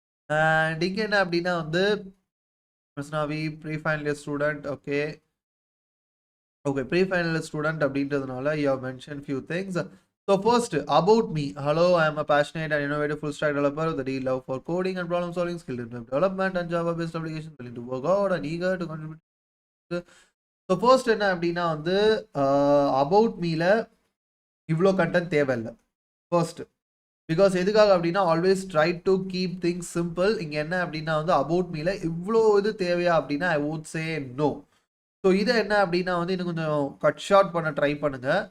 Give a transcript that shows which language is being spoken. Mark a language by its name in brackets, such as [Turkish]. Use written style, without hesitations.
[Tamil] And இங்கே என்ன அப்படின்னா வந்து Prasanna V pre-final student. [English] Okay, pre-final student [Tamil] அப்படின்றதுனால [English] you have mentioned few things. So first, about me. Hello, I am a passionate and innovative full stack developer with a deep love for coding and problem solving, skilled in web development and Java based applications, willing to work out and eager to contribute. [Tamil] So first என்ன அப்படின்னா வந்து about meல இவ்வளோ content தேவையில்லை first. [English] because [Tamil] எதுக்காக அப்படின்னா [English] Always try to keep things simple. [Tamil] இங்கே என்ன அப்படின்னா வந்து அபவுட் மீல இவ்வளோ இது தேவையா அப்படின்னா [English] I would say no. [Tamil] So இதை என்ன அப்படின்னா வந்து இன்னும் கொஞ்சம் கட் ஷார்ட் பண்ண ட்ரை பண்ணுங்க.